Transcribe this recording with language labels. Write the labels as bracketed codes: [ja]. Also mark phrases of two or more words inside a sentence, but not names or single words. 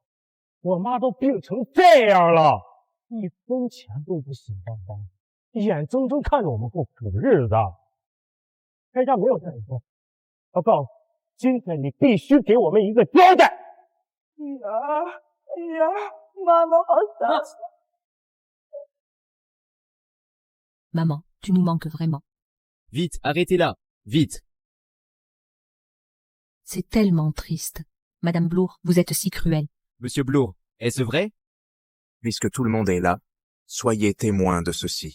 [zh] 我妈都病成这样了，一分钱都不心慌慌，眼睁睁看着我们过苦日子。人家没有这样说，我告诉你，今天你必须给我们一个交代。妈妈好伤心。 [fr] Maman, tu nous manques vraiment. Vite, arrêtez-la, vite. C'est tellement triste. Madame Blour, vous êtes si cruelle. Monsieur Blour, est-ce vrai? Puisque tout le monde est là, soyez témoins de ceci.